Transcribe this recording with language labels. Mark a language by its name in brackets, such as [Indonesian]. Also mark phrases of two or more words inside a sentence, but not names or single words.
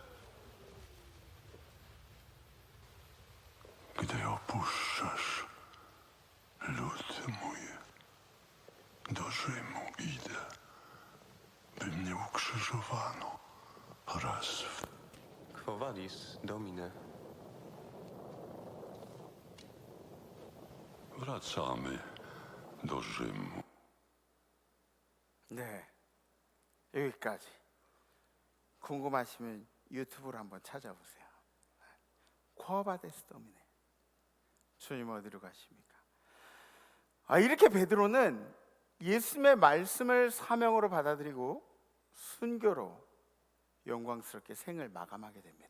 [Polish] Gdy opuszczasz lud mój, do Rzymu idę, by mnie ukrzyżowano raz w... [Latin] Quo vadis, Domine? [Polish] Wracamy do Rzymu. [Korean] 네, 여기까지. 궁금하시면 유튜브로 한번 찾아보세요. [Latin] Quo vadis Domine. [Korean] 주님 어디로 가십니까? 이렇게 베드로는 예수님의 말씀을 사명으로 받아들이고 순교로 영광스럽게 생을 마감하게 됩니다.